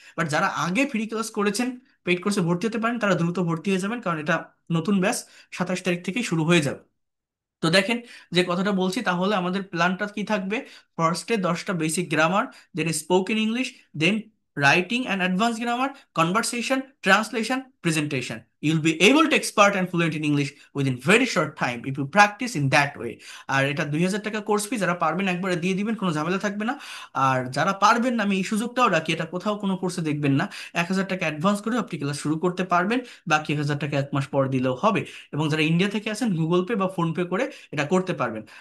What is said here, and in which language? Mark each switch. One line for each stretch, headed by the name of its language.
Bangla: But যারা আগে free class করেছেন, পেইড কোর্সে ভর্তি হতে পারেন, তারা দ্রুত ভর্তি হয়ে যাবেন, কারণ এটা নতুন ব্যাচ 27 তারিখ থেকেই শুরু হয়ে যাবে। তো দেখেন, যে কথাটা বলছি, তাহলে আমাদের প্ল্যানটা কি থাকবে? ফার্স্টে 10টা basic grammar, then spoken English, then writing and advance grammar, conversation, translation, presentation.
English: You'll be able to expert and fluent in English within very short time if you practice in that way.
Bangla: আর এটা 2,000 টাকা course fee, যারা পারবেন একবারে দিয়ে দিবেন, কোনো ঝামেলা থাকবে না। আর যারা পারবেন না, আমি এই সুযোগটাও রাখি, এটা কোথাও কোনো কোর্সে দেখবেন না, 1,000 টাকা অ্যাডভান্স করে আপনি ক্লাস শুরু করতে পারবেন, বাকি 1,000 টাকা 1 মাস পর দিলেও হবে। এবং যারা ইন্ডিয়া থেকে আছেন, গুগল পে বা ফোন পে করে এটা করতে পারবেন।